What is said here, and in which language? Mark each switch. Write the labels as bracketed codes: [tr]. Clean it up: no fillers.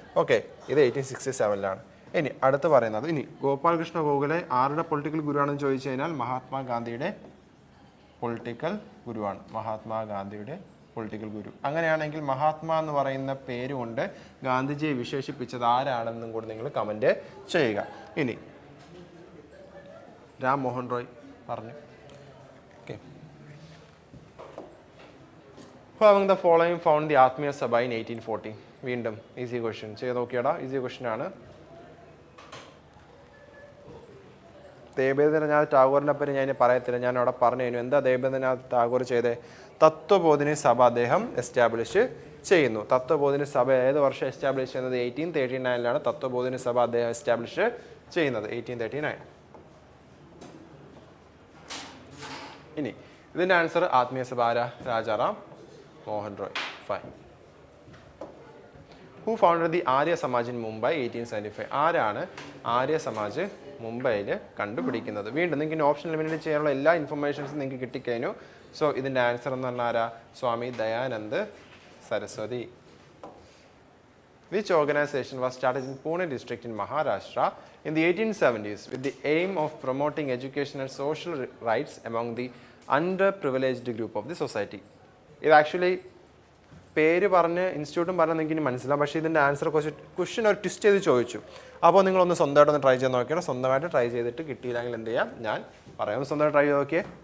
[ml] Okay, ഇത് 1867 ഇനി അടുത്ത് പറയുന്നത്, ഇനി ഗോപാൽകൃഷ്ണ ഗോഖലെ ആരുടെ പൊളിറ്റിക്കൽ ഗുരുവാണെന്ന് ചോദിച്ചു കഴിഞ്ഞാൽ മഹാത്മാഗാന്ധിയുടെ പൊളിറ്റിക്കൽ ഗുരുവാണ്. മഹാത്മാഗാന്ധിയുടെ പൊളിറ്റിക്കൽ ഗുരു. അങ്ങനെയാണെങ്കിൽ മഹാത്മാ എന്ന് പറയുന്ന പേരുകൊണ്ട് ഗാന്ധിജിയെ വിശേഷിപ്പിച്ചത് ആരാണെന്നും കൂടി നിങ്ങൾ കമൻറ്റ് ചെയ്യുക. ഇനി രാം മോഹൻ റോയ് പറഞ്ഞു. [en] Okay, Who among the following found the Atmiya Sabha in 1840? [ml] വീണ്ടും ഈസി ക്വസ്റ്റ്യൻ ചെയ്ത് നോക്കിയടാ. ഈസി ക്വസ്റ്റ്യൻ ആണ്. ദേബേന്ദ്രനാഥ് ടാഗോറിനെ പറ്റി ഞാൻ പറയത്തില്ല, ഞാൻ അവിടെ പറഞ്ഞു കഴിഞ്ഞു. എന്താ ദേബേന്ദ്രനാഥ് ടാഗോർ ചെയ്തേ? തത്വബോധിനി സഭ അദ്ദേഹം എസ്റ്റാബ്ലിഷ് ചെയ്യുന്നു. തത്വബോധിനി സഭ ഏത് വർഷം എസ്റ്റാബ്ലിഷ് ചെയ്യുന്നത്? 1839 തത്വബോധിനി സഭ അദ്ദേഹം എസ്റ്റാബ്ലിഷ് ചെയ്യുന്നത്. 1839. ഇനി ഇതിൻ്റെ ആൻസർ ആത്മീയ സഭ ആരാ? Rajaram Mohan Roy. Fine. [en] Who founded the Arya Samaj in Mumbai 1875? [ml] ആരാണ് ആര്യ സമാജ് മുംബൈയിൽ കണ്ടുപിടിക്കുന്നത്? വീണ്ടും നിങ്ങൾക്ക് ഇനി ഓപ്ഷൻ എലിമിനേറ്റ് ചെയ്യാനുള്ള എല്ലാ ഇൻഫർമേഷൻസും നിങ്ങൾക്ക് കിട്ടിക്കഴിഞ്ഞു. സോ ഇതിൻ്റെ ആൻസർ എന്ന് പറഞ്ഞാൽ ആരാ? സ്വാമി Dayanand Saraswati. [en] Which organization was started in Pune district in Maharashtra in the 1870s with the aim of promoting education and social rights among the underprivileged group of the society? [ml] ഇത് actually പേര് പറഞ്ഞ് ഇൻസ്റ്റിറ്റ്യൂട്ടും പറഞ്ഞാൽ നിങ്ങൾക്ക് ഇനി മനസ്സിലാവും. പക്ഷേ ഇതിൻ്റെ ആൻസർ ക്വസ്റ്റ്യൻ ഒരു ട്വിസ്റ്റ് ചെയ്ത് ചോദിച്ചു. അപ്പോൾ നിങ്ങളൊന്ന് സ്വന്തമായിട്ടൊന്ന് ട്രൈ ചെയ്ത് നോക്കിയാൽ. സ്വന്തമായിട്ട് ട്രൈ ചെയ്തിട്ട് കിട്ടിയില്ലെങ്കിൽ എന്ത് ചെയ്യാം, ഞാൻ പറയാം. സ്വന്തമായിട്ട് ട്രൈ ചെയ്ത് നോക്കിയേ.